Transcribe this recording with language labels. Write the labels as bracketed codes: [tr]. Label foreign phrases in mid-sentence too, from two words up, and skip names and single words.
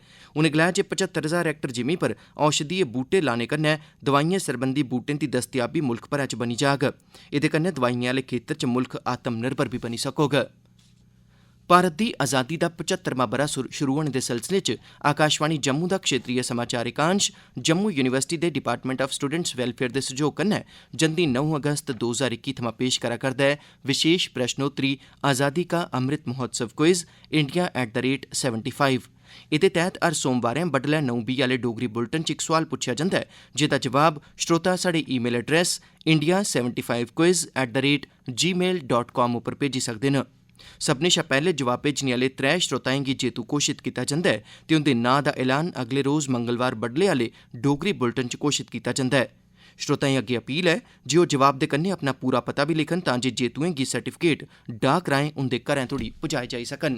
[doi] उनें गलाया जे 75,000 हेक्टेयर जिमीं पर औषधीय बूटे लाने कन्नै दवाइएं सरबंधी बूटें दी दस्तयाबी मुल्ख भरै च बनी जाग। एह्दे कन्नै दवाइएं आह्ले खेत्तर च मुल्ख आत्मनिर्भर बी बनी सकोग। भारत दी आज़ादी दा 75वां ब'रा शुरू होने दे सिलसिले च आकाशवाणी जम्मू दा क्षेत्रीय समाचार एकांश जम्मू यूनिवर्सिटी दे [en] Department of Students Welfare [doi] दे सैह्योग कन्नै जंदी 9 अगस्त 2021 थमां पेश करा करदा ऐ विशेष प्रश्नोत्तरी आज़ादी का अमृत महोत्सव क्विज इंडिया @75। एह्दे तैह्त हर सोमवारें बड्डलै 9:20 आह्ले डोगरी बुलेटिन च इक सोआल पुच्छेआ जंदा ऐ जेह्दा जवाब श्रोता साढ़े [en] email address [doi] india75quiz@gmail.com उप्पर भेजी सकदे न। सभनें शा पैह्ले जवाब भेजने आह्ले 3 श्रोताएं गी जेतू घोषित कीता जंदा ऐ ते उंदे नांऽ दा ऐलान अगले रोज मंगलवार बड्डले आह्ले डोगरी बुलेटिन च घोषित कीता जंदा ऐ। श्रोताएं अग्गे अपील ऐ जे ओह् जवाब दे कन्नै अपना पूरा पता बी लिखन तां जे जेतुएं गी सर्टिफिकेट डाक राएं उंदे घरें तोड़ी पुजाए जाई सकन।